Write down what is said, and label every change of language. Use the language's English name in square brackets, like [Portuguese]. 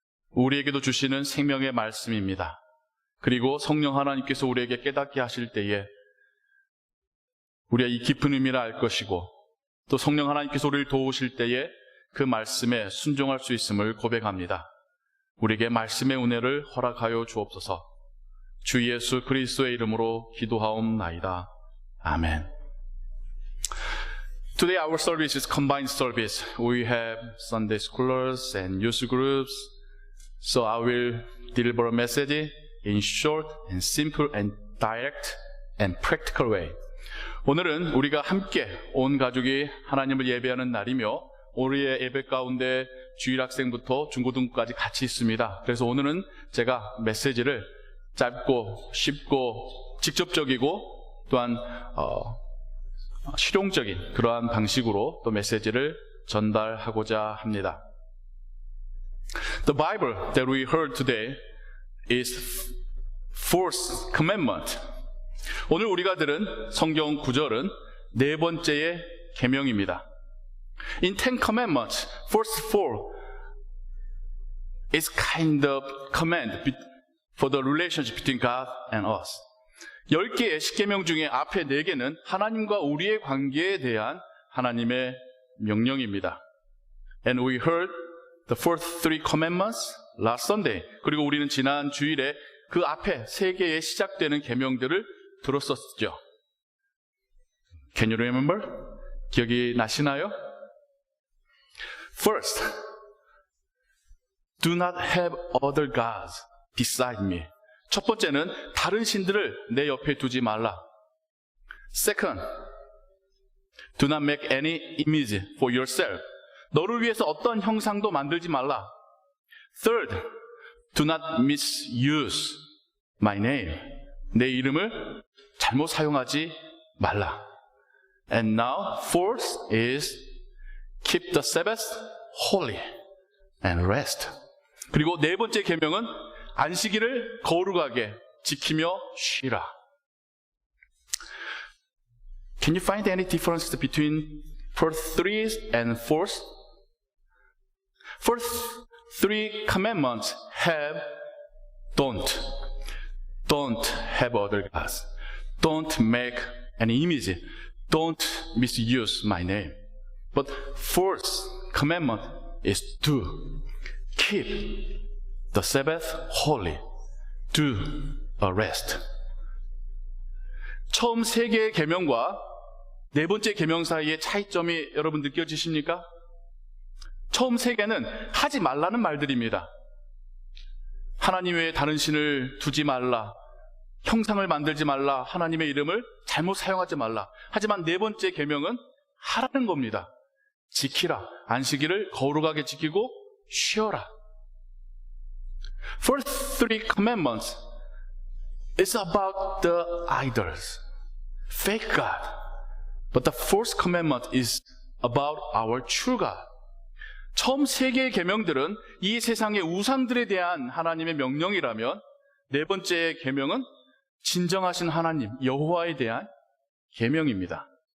[Korean] 우리에게도 주시는 생명의 말씀입니다. 그리고 성령 하나님께서 우리에게 깨닫게 하실 때에 우리가 이 깊은 의미를 알 것이고, 또 성령 하나님께서 우리를 도우실 때에 그 말씀에 순종할 수 있음을 고백합니다. 우리에게 말씀의 은혜를 허락하여 주옵소서. 주 예수 그리스도의 이름으로 기도하옵나이다. 아멘. [English] Today our service is combined service. We have Sunday schoolers and youth groups. So I will deliver a message in short and simple and direct and practical way. [Korean] 오늘은 우리가 함께 온 가족이 하나님을 예배하는 날이며, 우리의 예배 가운데 주일학생부터 중고등부까지 같이 있습니다. 그래서 오늘은 제가 메시지를 짧고 쉽고 직접적이고 또한 실용적인 그러한 방식으로 또 메시지를 전달하고자 합니다. [English] The Bible that we heard today is fourth commandment. [Korean] 오늘 우리가 들은 성경 구절은 네 번째의 계명입니다. [English] In Ten Commandments, first four is kind of command for the relationship between God and us. [Korean] 10개의 십계명 중에 앞에 4개는 하나님과 우리의 관계에 대한 하나님의 명령입니다. [English] And we heard the first three commandments last Sunday. [Korean] 그리고 우리는 지난 주일에 그 앞에 3개의 시작되는 계명들을 들었었죠. [English] Can you remember? [Korean] 기억이 나시나요? [English] First, do not have other gods beside me. [Korean] 첫 번째는 다른 신들을 내 옆에 두지 말라. [English] Second, do not make any image for yourself. [Korean] 너를 위해서 어떤 형상도 만들지 말라. [English] Third, do not misuse my name. [Korean] 내 이름을 잘못 사용하지 말라. [English] And now, fourth is keep the Sabbath holy and rest. [Korean] 그리고 네 번째 계명은 안식일을 거룩하게 지키며 쉬라. [English] Can you find any difference between first three and fourth? First three commandments have don't have other gods. Don't make an image. Don't misuse my name. But fourth commandment is to keep the Sabbath holy. Do a rest. [Korean] 처음 3개의 계명과 네 번째 계명 사이의 차이점이 여러분 느껴지십니까? 처음 3개는 하지 말라는 말들입니다. 하나님 외에 다른 신을 두지 말라, 형상을 만들지 말라, 하나님의 이름을 잘못 사용하지 말라. 하지만 네 번째 계명은 하라는 겁니다. 지키라. 안식일을 거룩하게 지키고 쉬어라. [English] First three commandments is about the idols, fake God. But the fourth commandment is about our true God. [Korean] 처음 3개의 계명들은 이 세상의 우상들에 대한 하나님의 명령이라면, 네 번째 계명은 진정하신 하나님 여호와에 대한 계명입니다.